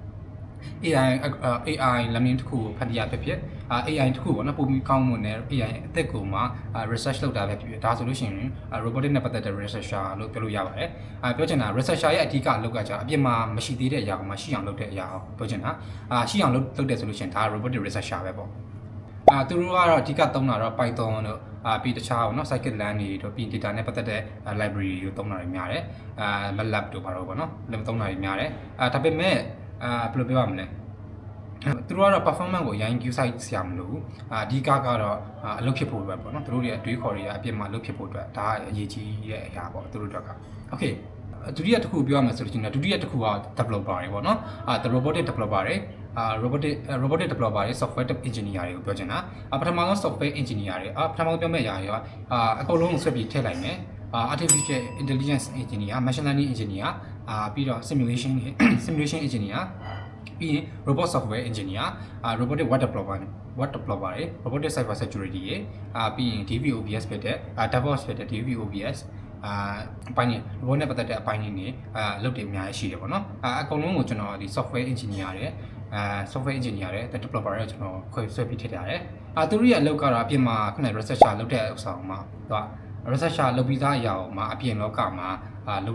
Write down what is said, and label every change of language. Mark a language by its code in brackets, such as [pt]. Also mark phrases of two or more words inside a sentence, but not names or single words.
[my] AI လမ်းမြင်တစ်ခုကိုဖန်တီးရဖြစ်ဖြစ်AI တစ်ခုပေါ့နော်ပုံပြီးကောင်းမွန်တဲ့ AI အသက်ကိုမှ research လုပ်တာပဲဖြစ်ဖြစ်ဒါဆိုလို့ရှိရင် robotic နဲ့ပတ်သက်တဲ့ researcher လို့ပြောလို့ရပါတယ်ပြောချင်တာ researcher ရဲ့အ ဓိကအလုပ်ကကြာအပြင်မှာမရှိသေးတဲ့အရာကိုမှရှိအောင်လုပ်တဲ့အရာကိုပြောချင်တာရှိအောင်လုပ်တယ်ဆိုလို့ရှိရင်ဒါ [en] robotic researcher [my] ပဲပေါ့သူတို့ ကတော့အဓိကသုံးတာတော့ Python တို့ပြီးတခြားပေါ့နော် scikit-learn တွေတို့ပြီး data နဲ့ပတ်သက်တဲ့ library တွေသုံးတာတွေများတယ်MATLAB တို့ပါတော့ပေါ့နော်လည်းသုံးတာတွေများတယ်ဒါပေမဲ့ဘယ်လိုပြောရမလဲသူတို့ကတော့ performance ကိုအရင် view site ဆရာမလို့အဓိကကတော့အလုပ်ဖြစ်ဖို့ပဲပေါ့နော်သူတို့ရဲ့အတွေးခေါ်တွေကအပြစ်မှာလုပ်ဖြစ်ဖို့အတွက်ဒါအရေးကြီးတဲ့အရာပေါ့သူတို့အတွက်က okay ဒုတိယတစ်ခုပြောရမယ်ဆိုလို့ရှိရင်ဒုတိယတစ်ခုက developer တွေပေါ့နော် [en] the robotic developer [my] တွေ [en] robotic developer [my] တွေ [en] software engineer [my] တွေကိုပြောချင်တာပထမဆုံး [en] software engineer [my] တွေပထမဆုံးပြောမယ့်အရာတွေကအကုန်လုံးဆွဲပြီးထည့်လိုက်မယ် [en] artificial intelligence engineer machine learning engineer [my] ပြီးတော့ [en] simulation engineer [my] ပြီးရင် [en] robot software engineer robotic web developer [my] တွေ [en] robotic cyber security [my] တွေပြီးရင် DevOps ဖြစ်တဲ့ DevOps ဖြစ်တဲ့ DevOps အပိုင်းနဲ့ robot နဲ့ပတ်သက်တဲ့အပိုင်းတွေနေ လုပ်တယ်အများကြီးရှိတယ်ပေါ့နော်အကုန်လုံးကိုကျွန်တော်ဒီ [en] software engineer [my] တွေ [en] software engineer [my] တွေ developer တွေကျွန်တော်ခွဲဆွဲပြီးထည့်ထားတယ်သူတို့ရဲ့အလုပ်ကတော့အပြင်မှာခုန researcher လုပ်တဲ့ဥစ္စာမှာသူကresearcher လုပ်ပြီးသားအရာမှာအပြင်လောကမှာလုပ်